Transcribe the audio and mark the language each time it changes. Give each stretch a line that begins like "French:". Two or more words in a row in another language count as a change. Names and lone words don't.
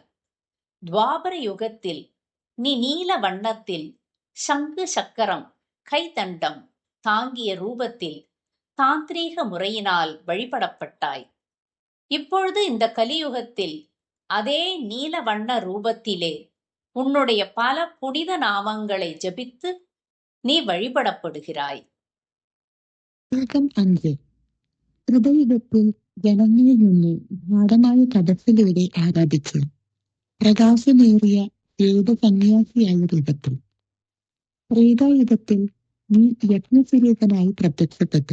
Tamil: துவாபர யுகத்தில் நீ நீல வண்ணத்தில் சங்கு சக்கரம் கைதண்டம் தாங்கிய ரூபத்தில் தாந்திரீக முறையினால் வழிபடப்பட்டாய். இப்பொழுது இந்த கலியுகத்தில் அதே நீல வண்ண ரூபத்திலே உன்னுடைய பல புனித நாமங்களை ஜபித்து நீ வழிபடப்படுகிறாய்.
Malayalam: ഹൃദയുഗത്തിൽ ജനങ്ങളിൽ നിന്ന് ഗാഠമായ തപസ്സിലൂടെ ആരാധിച്ചു. പ്രകാശമേറിയ ഏക സന്യാസിയായ രൂപത്തിൽ. ത്രേതായുഗത്തിൽ നീ യജ്ഞസ്വരൂപനായി പ്രത്യക്ഷപ്പെട്ടു.